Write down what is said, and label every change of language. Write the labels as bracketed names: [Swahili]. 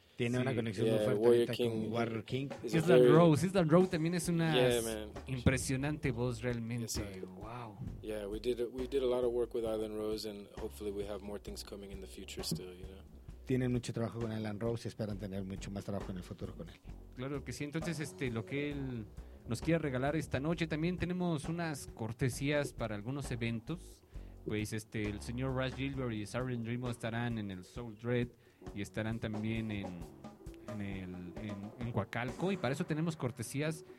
[Spanish] Tiene una conexión muy fuerte Warrior King, con Warrior King. Island Rose también es una impresionante voz realmente. [English] Yes, wow. Yeah, we did a lot of work with Island Rose, and hopefully we have more things coming in the future still, you know. [Spanish] Tienen mucho trabajo con Island Rose y esperan tener mucho más trabajo en el futuro con él. Claro que sí. Entonces, lo que él nos quiere regalar esta noche, también tenemos unas cortesías para algunos eventos. Pues el señor Russ Gilbert y Sergeant Dreamo estarán en el Soul Dread, y estarán también en Coacalco, y para eso tenemos cortesías.